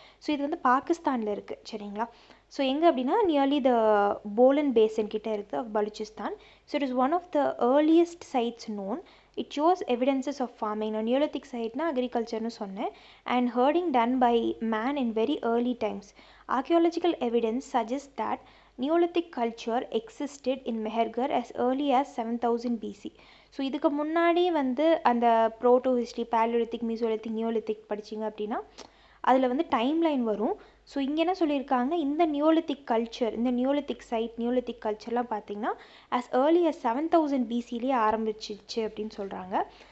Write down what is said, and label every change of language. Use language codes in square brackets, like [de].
[ta] So இது வந்து பாகிஸ்தானில் இருக்குது சரிங்களா. ஸோ எங்கே அப்படின்னா நியர்லி த போலன் பேசன் கிட்டே இருக்குது of Baluchistan. [en] So it is one of the earliest sites known. It shows evidences of farming. [ta] நான் நியோலித்திக் சைட்னா அக்ரிகல்ச்சர்னு சொன்னேன். [en] And herding done by man in very early times. Archaeological evidence suggest that Neolithic culture existed in Mehergar as early as 7000 BC. [ta] So இதுக்கு முன்னாடி வந்து அந்த ப்ரோட்டோ history, paleolithic, Mesolithic, Neolithic படிச்சிங்க அப்படின்னா அதில் வந்து time line வரும். ஸோ இங்கே என்ன சொல்லியிருக்காங்க, இந்த நியோலித்திக் கல்ச்சர், இந்த நியோலித்திக் சைட், நியோலித்திக் கல்ச்சர்லாம் பார்த்திங்கன்னா [en] as early as [ta] 7000 BCலேயே ஆரம்பிச்சிச்சு அப்படின்னு சொல்கிறாங்க.